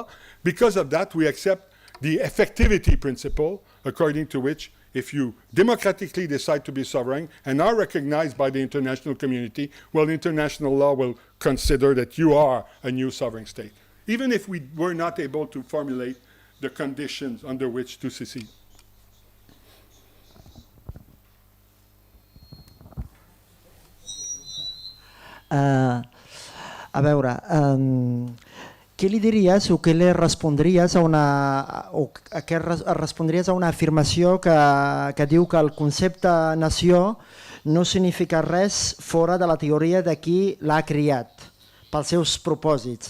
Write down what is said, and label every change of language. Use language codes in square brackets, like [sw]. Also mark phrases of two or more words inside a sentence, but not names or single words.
[en] Because of that, we accept the effectivity principle, according to which if you democratically decide to be sovereign and are recognized by the international community, well, international law will consider that you are a new sovereign state, even if we were not able to formulate the conditions under which to secede. [ca] A veure, què li diries o què li respondries a una afirmació que diu que el concepte nació no significa res fora de la teoria de qui l'ha criat pels seus propòsits?